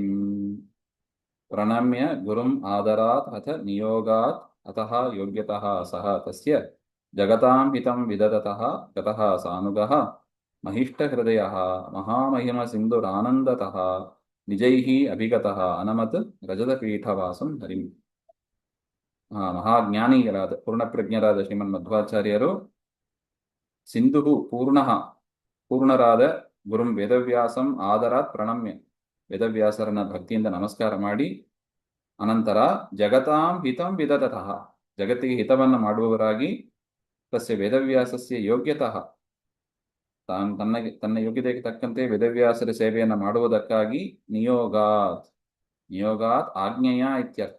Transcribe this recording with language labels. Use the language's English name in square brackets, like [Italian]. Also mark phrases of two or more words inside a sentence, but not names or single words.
[Sanskrit] ಪ್ರಣಮ್ಯ ಗುರುಂ ಆದರಾತ್ ಅಥ ನಿಯೋಗಾತ್ ಅತಃ ಯೋಗ್ಯತಃ ಸಹ ತಸ್ಯ ಜಗತಾಂ ಹಿತಂ ವಿದದತಃ ಗತಃ ಸಾನುಗಃ ಮಹಿಷ್ಟ ಹೃದಯ ಮಹಾಮಹಿಮ ಸಿಂಧುರಾನಂದತಃ ನಿಜೈಃ ಅಭಿಗತಃ ಅನಮತ್ ರಜತ ಪೀಠವಾಸಂ ಹರಿಂ. [Kannada] ಮಹಾಜ್ಞಾನಿಗಳಾದ ಪೂರ್ಣಪ್ರಜ್ಞರಾದ ಶ್ರೀಮನ್ ಮಧ್ವಾಚಾರ್ಯರು ಸಿಂಧು ಪೂರ್ಣರಾದ [Sanskrit] ಗುರುಂ ವೇದವ್ಯಾಸಂ ಆದರಾತ್ ಪ್ರಣಮ್ಯ, [Kannada] ವೇದವ್ಯಾಸರನ್ನ ಭಕ್ತಿಯಿಂದ ನಮಸ್ಕಾರ ಮಾಡಿ, ಅನಂತರ [Sanskrit] ಜಗತಾಂ ಹಿತಂ ವಿದದತಃ, [Kannada] ಜಗತ್ತಿಗೆ ಹಿತವನ್ನು ಮಾಡುವವರಾಗಿ, [Sanskrit] ತಸ್ಯ ವೇದವ್ಯಾಸಸ್ಯ ಯೋಗ್ಯತಃ, [Kannada] ತನ್ನ ಯೋಗ್ಯತೆಗೆ ತಕ್ಕಂತೆ ವೇದವ್ಯಾಸರ ಸೇವೆಯನ್ನು ಮಾಡುವುದಕ್ಕಾಗಿ ನಿಯೋಗಾತ್ ಆಜ್ಞೆಯ ಇತ್ಯರ್ಥ.